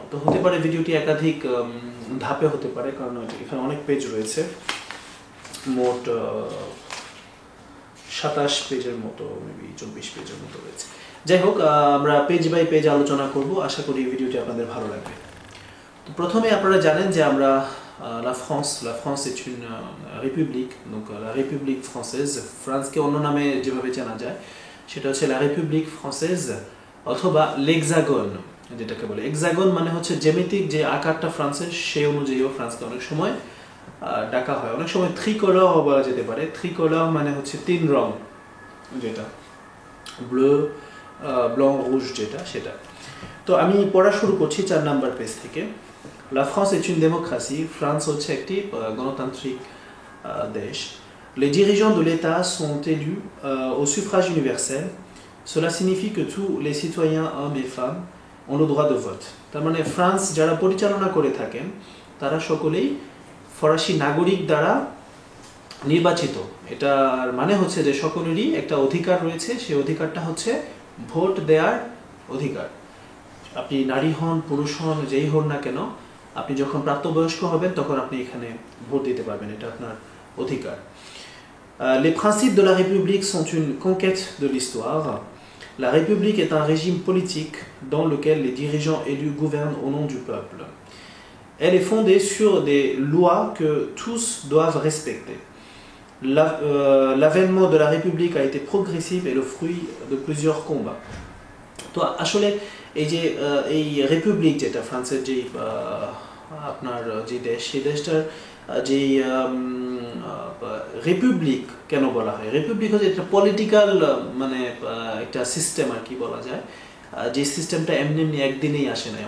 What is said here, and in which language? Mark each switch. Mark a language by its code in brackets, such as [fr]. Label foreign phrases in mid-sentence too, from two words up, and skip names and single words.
[bn] তো হতে পারে ভিডিওটি একাধিক ধাপে হতে পারে, কারণ এখানে অনেক পেজ রয়েছে, মোট 27 পেজের মতো, মেবি 24 পেজের মতো রয়েছে। যাই হোক, আমরা [en] page by page [bn] আলোচনা করব। আশা করি এই ভিডিওটি আপনাদের ভালো লাগবে। তো প্রথমে আপনারা জানেন যে আমরা [fr] la France est une république, donc la République française, [bn] ফ্রান্সকে অন্য নামে যেভাবে জানা যায় সেটা হচ্ছে [fr] la République française [bn] অথবা l'hexagone, যেটাকে বলে হেক্সাগন, মানে হচ্ছে জ্যামিতিক যে আকারটা ফ্রান্সের সেই অনুযায়ীও ফ্রান্সকে অনেক সময় ডাকা হয়। অনেক সময় ত্রিকোলার বলা যেতে পারে। ত্রিকোলার মানে হচ্ছে তিন রং, যেটা ব্লু, ব্লং, রুজ, যেটা সেটা। তো আমি পড়া শুরু করছি 4 নাম্বার পেজ থেকে। [fr] La France est une démocratie. [bn] France হচ্ছে একটি গণতান্ত্রিক দেশ। [fr] Les dirigeants de l'État sont élus au suffrage universel. Cela signifie que tous les citoyens, hommes et femmes, ont le droit de vote. [bn] তার মানে ফ্রান্স যারা পরিচালনা করে থাকেন তারা সকলেই ফরাসি নাগরিক দ্বারা নির্বাচিত। এটার মানে হচ্ছে যে সকলেরই একটা অধিকার রয়েছে, সেই অধিকারটা হচ্ছে ভোট দেওয়ার অধিকার। আপনি নারী হন, পুরুষ হন, যেই হন না কেন, আপনি যখন প্রাপ্তবয়স্ক হবেন তখন আপনি এখানে ভোট দিতে পারবেন, এটা আপনার অধিকার। [fr] Les principes de la République sont une conquête de l'histoire. La République est un régime politique dans lequel les dirigeants élus gouvernent au nom du peuple. Elle est fondée sur des lois que tous doivent respecter. L'avènement de la République a été progressif et le fruit de plusieurs combats. [bn] তো আসলে এই যে এই রিপাবলিক, যেটা ফ্রান্সের যে আপনার যে দেশ, সেই দেশটার যে রিপাবলিক কেন বলা হয়, রিপাবলিক হচ্ছে একটা পলিটিক্যাল মানে একটা সিস্টেম আর কি বলা যায়, যে সিস্টেমটা এমনি এমনি একদিনেই আসে না।